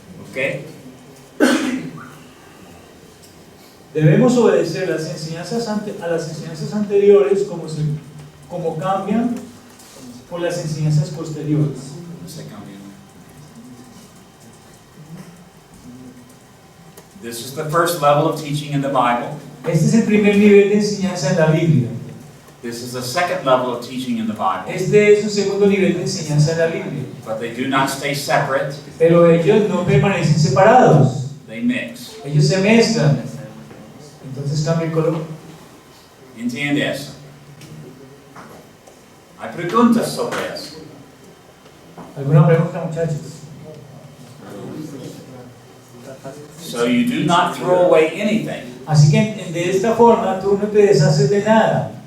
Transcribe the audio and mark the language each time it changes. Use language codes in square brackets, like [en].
[en] Okay. [es] Debemos obedecer las enseñanzas a las enseñanzas anteriores como cambian por las enseñanzas posteriores. [en] This is the first level of teaching in the Bible. [es] Este es el primer nivel de enseñanza en la Biblia. [en] This is the second level of teaching in the Bible. [es] Este es un segundo nivel de enseñanza en la Biblia. [en] But they do not stay separate. [es] Pero ellos no permanecen separados. [en] They mix. [es] Ellos se mezclan. Entonces cambia el color. ¿Entiende eso? Hay preguntas sobre eso. ¿Alguna pregunta, muchachos? [en] So you do not throw away anything, [es] Así que de esta forma tú no te deshaces de nada,